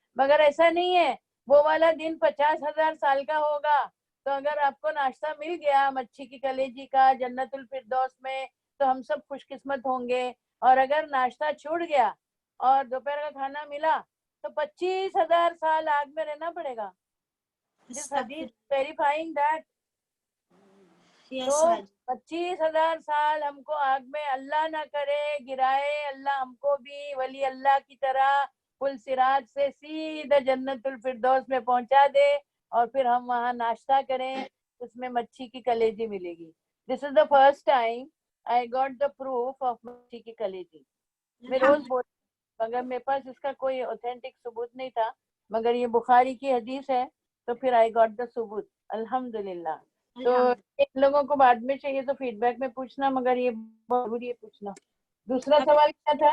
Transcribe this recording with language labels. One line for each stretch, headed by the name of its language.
Hindi: मगर ऐसा नहीं है, वो वाला दिन 50,000 साल का होगा. तो अगर आपको नाश्ता मिल गया मच्छी की कलेजी का जन्नतुल फिरदौस में, तो हम सब खुशकिस्मत होंगे. और अगर नाश्ता छूट गया और दोपहर का खाना मिला, तो 25,000 साल आग में रहना पड़ेगा.
English: This hadith verifying that. Yes,
Hindi: तो
English: Haji.
Hindi: 25,000 साल हमको आग में अल्लाह ना करे गिराए, अल्लाह हमको भी वली अल्लाह की तरह पुल सिराज से सीधा जन्नतुल फिरदौस में पहुंचा दे और फिर हम वहाँ नाश्ता करें, उसमें मच्छी की कलेजी मिलेगी.
English: This is the first time I got the proof of
Hindi: मच्छी की कलेजी. मैं रोज बोल, मगर मेरे पास इसका कोई ऑथेंटिक सबूत नहीं था, मगर ये बुखारी की हदीस है, तो फिर
English: I got the
Hindi: सबूत. अल्हम्दुलिल्लाह. तो इन लोगों को बाद में चाहिए तो फीडबैक में पूछना, मगर ये बहुत जरूरी है पूछना. दूसरा सवाल क्या था?